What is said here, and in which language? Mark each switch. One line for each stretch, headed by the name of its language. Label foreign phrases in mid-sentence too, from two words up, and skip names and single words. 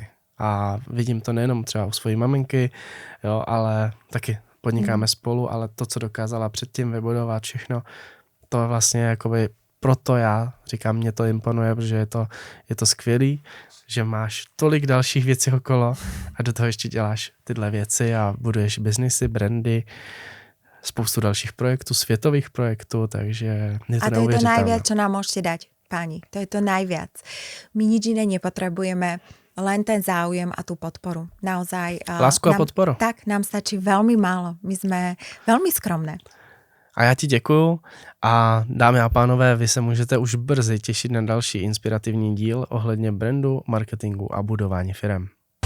Czech: A vidím to nejenom třeba u svojí maminky, jo, ale taky podnikáme spolu, ale to, co dokázala předtím vybudovat všechno, to vlastně jakoby proto já říkám, mě to imponuje, protože je to skvělý, že máš tolik dalších věcí okolo a do toho ještě děláš tyhle věci a buduješ biznisy, brandy, spoustu dalších projektů, světových projektů, takže je to a to je to neuvěřitelné.
Slovak: najviac, čo nám môžete dať, páni. To je to najviac. My nič iné nepotrebujeme, len ten záujem a tú podporu. Naozaj. Lásku a podporu. Tak, nám stačí veľmi málo. My sme veľmi skromné.
Czech: A já ti děkuju a dámy a pánové, vy se můžete už brzy těšit na další inspirativní díl ohledně brandu, marketingu a budování firem.